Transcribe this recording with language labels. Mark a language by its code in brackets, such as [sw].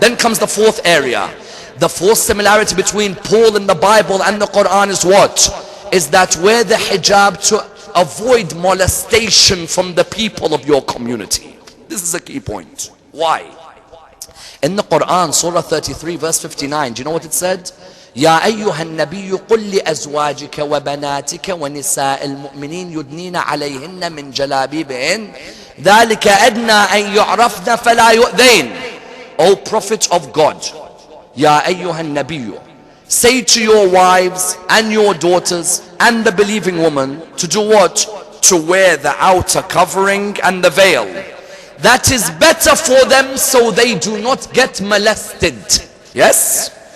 [en] Then comes the fourth area. The fourth similarity between Paul in the Bible and the Quran is what? Is that wear the hijab to avoid molestation from the people of your community. This is a key point. Why? In the Quran, Surah 33 verse 59, do you know what it said? [ar] يا أيها النبي قل لأزواجك وبناتك ونساء المؤمنين يدنين عليهن من جلابيبهن ذلك أدنى أن يعرفن فلا يؤذين. [en] O Prophet of God, [ar] يا أيها النبي, [en] say to your wives and your daughters and the believing woman to do what? To wear the outer covering and the veil. That is better for them so they do not get molested. Yes?